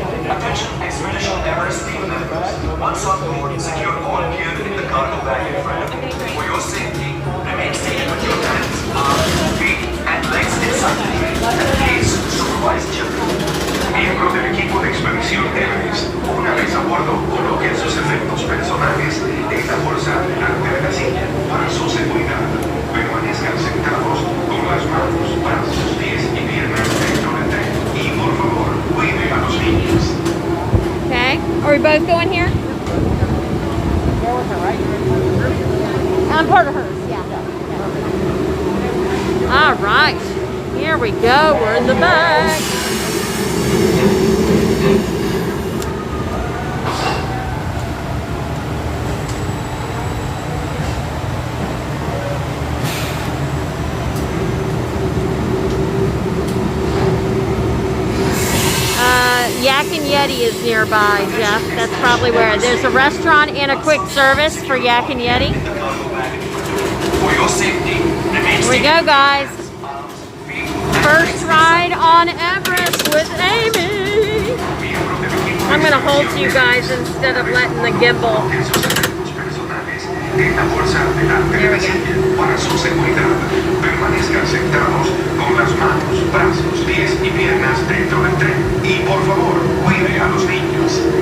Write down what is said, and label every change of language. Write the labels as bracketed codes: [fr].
[en] Attention Expedition Everest team members. Once on board, secure all gear in the cargo bag in front of you. For your safety, remain seated with your hands, arms, feet, and legs inside the plane. And please supervise children. [es] Miembros del equipo de expedición Everest, una vez a bordo, coloquen sus efectos personales en la bolsa delante de la silla para su seguridad. Permanezcan sentados con las manos, brazos, pies y piernas dentro del tren. Y por favor, cuide a los niños. [en] Okay, are we both going here? I'm part of hers, yeah. All right, here we go. We're in the back. Yak and Yeti is nearby, Jeff. That's probably where. There's a restaurant and a quick service for Yak and Yeti. Here we go, guys. First ride on Everest with Amy. I'm going to hold you guys instead of letting the gimbal. [es] En la bolsa delante de la silla para su seguridad. Permanezcan sentados con las manos, brazos, pies y piernas dentro del tren. Y por favor, cuide a los niños.